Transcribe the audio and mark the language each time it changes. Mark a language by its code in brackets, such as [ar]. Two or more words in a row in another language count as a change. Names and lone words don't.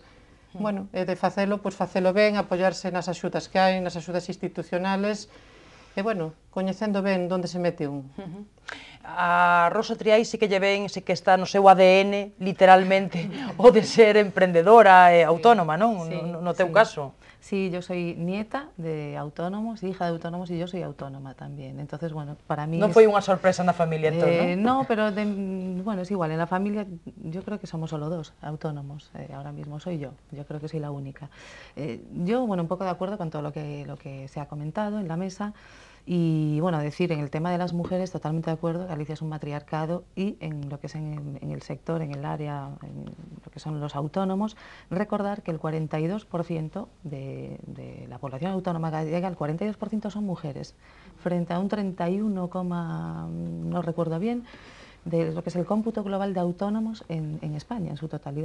[gl] Bueno, e de facelo, pois facelo ben, apoiarse nas axudas que hai, nas axudas institucionales, e bueno, coñecendo ben onde se mete un. A Rosa Triais sí que lle ven, sí que está no seu ADN, literalmente, o de ser emprendedora e autónoma, non? Sí, No teu sí. caso. [es] Sí, yo soy nieta de autónomos, hija de autónomos y yo soy autónoma también. Entonces, bueno, para mí... [gl] Non foi unha sorpresa na familia, entón, non? [es] No, pero bueno, es igual, en la familia yo creo que somos solo dos autónomos, ahora mismo soy yo creo que soy la única. Yo, bueno, un poco de acuerdo con todo lo que se ha comentado en la mesa. Y bueno, decir, en el tema de las mujeres, totalmente de acuerdo, Galicia es un matriarcado y en lo que es en el sector, en el área, en lo que son los autónomos, recordar que el 42% de la población autónoma gallega, el 42% son mujeres, frente a un 31, no recuerdo bien, de lo que es el cómputo global de autónomos en España, en su totalidad.